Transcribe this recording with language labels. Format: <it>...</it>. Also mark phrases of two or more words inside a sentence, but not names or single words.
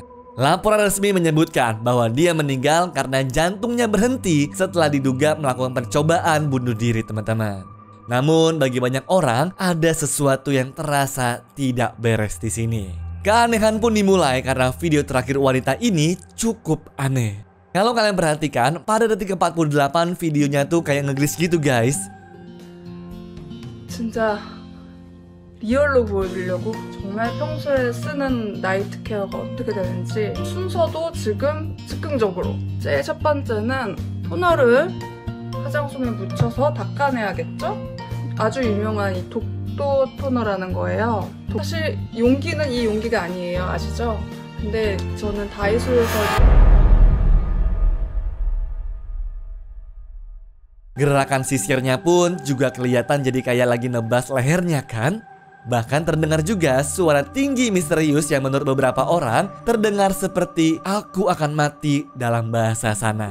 <id>Laporan resmi menyebutkan bahwa dia meninggal karena jantungnya berhenti setelah diduga melakukan percobaan bunuh diri teman-teman. Namun bagi banyak orang, ada sesuatu yang terasa tidak beres di sini. Keanehan pun dimulai karena video terakhir wanita ini cukup aneh. Kalau kalian perhatikan, pada detik ke-48 videonya tuh kayak nge-glitch gitu guys.</id> <ko>진짜 리얼로 보여드리려고 정말 평소에 쓰는 나이트 케어가 어떻게 되는지 순서도 지금 즉흥적으로 제일 첫 번째는 토너를 화장솜에 묻혀서 닦아내야겠죠? 아주 유명한 이 독도 토너라는 거예요. 사실 용기는 이 용기가 아니에요. 아시죠? 근데 저는 다이소에서</ko> <id>Gerakan sisirnya pun juga kelihatan jadi kayak lagi nebas lehernya kan? Bahkan terdengar juga suara tinggi misterius yang menurut beberapa orang terdengar seperti "aku akan mati" dalam bahasa sana.</id>